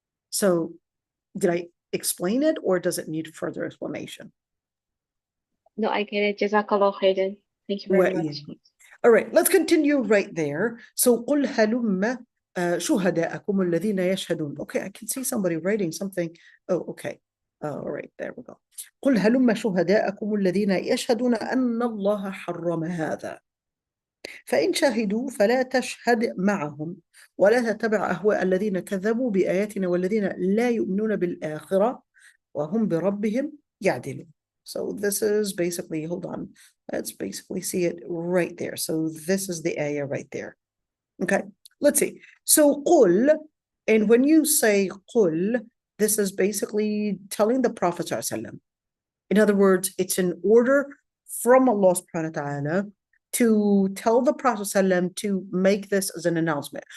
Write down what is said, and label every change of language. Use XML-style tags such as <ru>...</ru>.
<en>So did I explain it, or does it need further explanation? No, I get it. Jazakallah khairan. Thank you very much. All right, let's continue right there.</en> <ar>So قُلْ هَلُمَّ شُهَدَاءَكُمُ الَّذِينَ يَشْهَدُونَ.</ar> <en>Okay, I can see somebody writing something. Oh, okay. All right, there we go.</en> <ar>قُلْ هَلُمَّ شُهَدَاءَكُمُ الَّذِينَ يَشْهَدُونَ أَنَّ اللَّهَ حَرَّمَ هَذَا فإن شهدوا فلا تشهد معهم ولا تتبع أهواء الذين كذبوا بآياتنا والذين لا يؤمنون بالآخرة وهم بربهم يعدلون.</ar> <en>So this is basically, hold on, let's basically see it right there. So this is the ayah right there. Okay, let's see. So قُل, and when you say قُل, this is basically telling the Prophet ﷺ. In other words, it's an order from Allah subhanahu wa ta'ala to tell the Prophet ﷺ to make this as an announcement.</en>